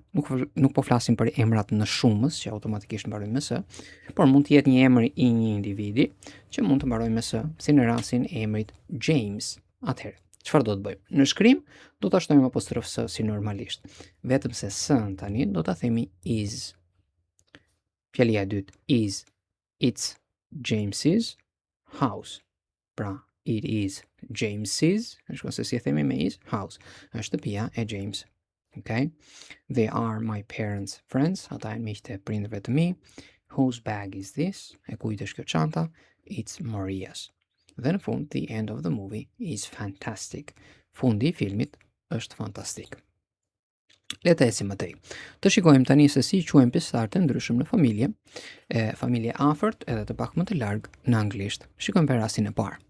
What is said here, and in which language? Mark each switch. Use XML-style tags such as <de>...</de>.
<sq>Nuk po flasim për emrat në shumës që automatikisht mbarojnë me s, por mund të jetë një emër i një individi që mund të mbarojë me s, si në rastin e emrit James. Atëherë, çfarë do të bëjmë? Në shkrim do ta shtojmë apostrof s si normalisht. Vetëm se s-n tani do ta themi is. Fjalia e dytë</sq> <en>is, it's James's house.</en> <sq>Pra,</sq> <en>it is James's,</en> <sq>shkon se si e themi me is, house. Është shtëpia e James. Okay?</sq> <en>They are my parents' friends.</en> <sq>Ata janë miqtë e prindërve të mi.</sq> <en>Whose bag is this?</en> <sq>E kujt është kjo çanta?</sq> <en>It's Maria's.</en> <sq>Dhe në fund,</sq> <en>the end of the movie is fantastic.</en> <sq>Fundi I filmit është fantastik. Le të ecim më tej. Të shikojmë tani se si quajmë pjesëtarë të ndryshëm në familje, familje afërt edhe të pak më të largë në anglisht. Shikojmë për rastin e parë.</sq>